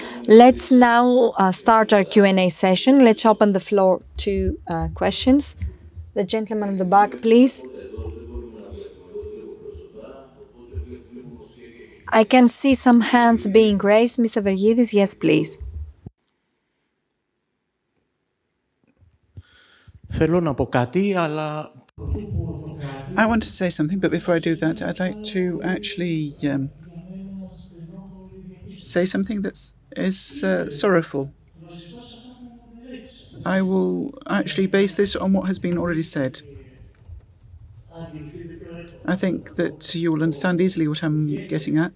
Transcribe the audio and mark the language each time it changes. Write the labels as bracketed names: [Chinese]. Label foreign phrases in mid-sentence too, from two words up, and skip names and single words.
[English] Let's now start our Q&A session. Let's open the floor to questions. The gentleman in the back, please. I can see some hands being raised. Mr. Vergidis, yes, please. [Greek] Θέλω να πω κάτι, αλλά... [English] I want to say something, but before I do that, I'd like to actually say something that is sorrowful. I will actually base this on what has been already said. I think that you will understand easily what I'm getting at.